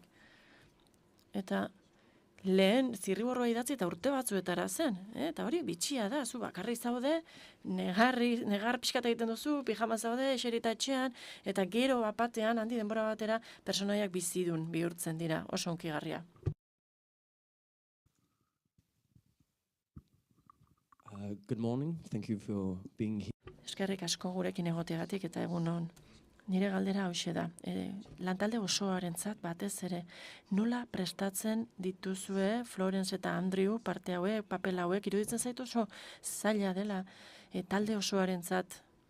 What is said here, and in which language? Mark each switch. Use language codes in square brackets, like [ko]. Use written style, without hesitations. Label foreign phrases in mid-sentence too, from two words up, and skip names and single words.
[eu] Eta lehen zirriborroa idatzi eta urte batzuetara zen, eta hori bitxia da, zu bakarri zaude, negar pixkat egiten duzu, pijama zaude, eserita etxean, eta gero bapatean, handi denbora batera, personaiak bizidun bihurtzen dira, oso unkigarria. [en] Good morning. Thank you for being here. [eu] Eskerrik asko gurekin egoteagatik eta egun on. Nire galdera hauxe da. Lantalde osoarentzat batez ere, nola prestatzen dituzue Florence eta Andrew parte hauek, papel hauek, iruditzen zaitu oso zaila dela talde osoarentzat.